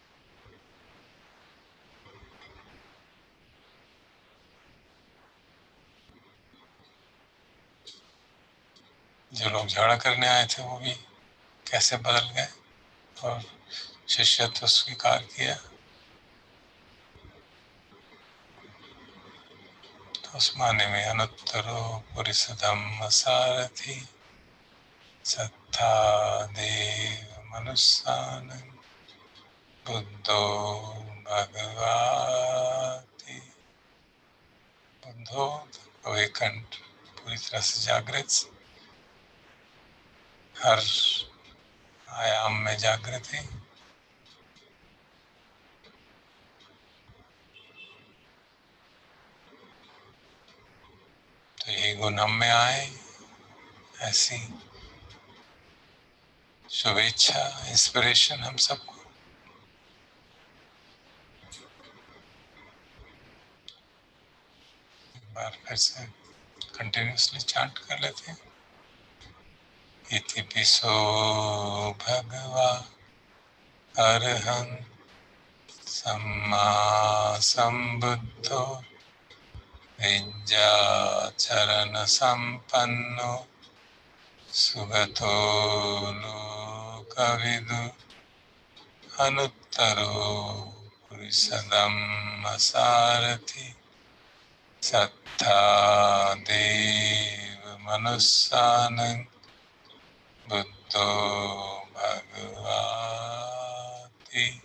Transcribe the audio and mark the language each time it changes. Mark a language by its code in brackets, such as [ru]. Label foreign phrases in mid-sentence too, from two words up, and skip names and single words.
[hi] जो लोग झगड़ा करने आए थे वो भी कैसे बदल गए और शिष्यत्व स्वीकार किया। तो उस माने में [pi] अनुत्तरो पुरुष धम्म सारथि, सत्ता देव मनुष्यानं, बुद्धो भगवाति। बुद्धो अवेकंड, [hi] पूरी तरह से जागृत, हर आयाम में जागृति। तो ये गुण हम में आए, ऐसी शुभेच्छा, इंस्पिरेशन हम सबको। एक बार फिर से [en] कंटिन्यूसली चांट [hi] कर लेते हैं। [pi] इति पिसो भगवा अरहं सम्मा संबुद्धो विद्याचरण संपन्नो सुगतो लोकविदु अनुत्तरो पुरुषधम्म सारथि, सत्ता देव मनुष्यानं, बुद्धो भगवाति।